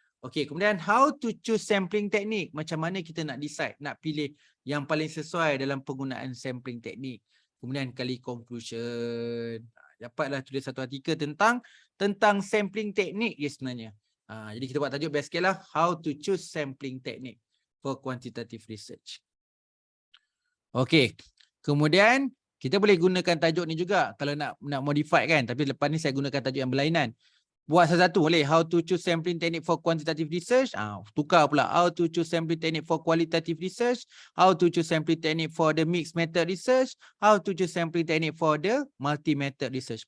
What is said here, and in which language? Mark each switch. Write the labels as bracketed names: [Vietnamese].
[Malay] Okay, kemudian [English] how to choose sampling technique. [Malay] Macam mana kita nak decide, nak pilih yang paling sesuai dalam penggunaan sampling technique. Kemudian kali conclusion. Dapatlah tulis satu artikel tentang sampling technique dia sebenarnya. Jadi kita buat tajuk best sikit lah. [English] How to choose sampling technique for quantitative research. Okay. [Malay] Kemudian kita boleh gunakan tajuk ni juga kalau nak modify kan. Tapi lepas ni saya gunakan tajuk yang berlainan. Buat satu-satu boleh. [English] How to choose sampling technique for quantitative research. [Malay] Tukar pula. [English] How to choose sampling technique for qualitative research. How to choose sampling technique for the mixed method research. How to choose sampling technique for the multi-method research.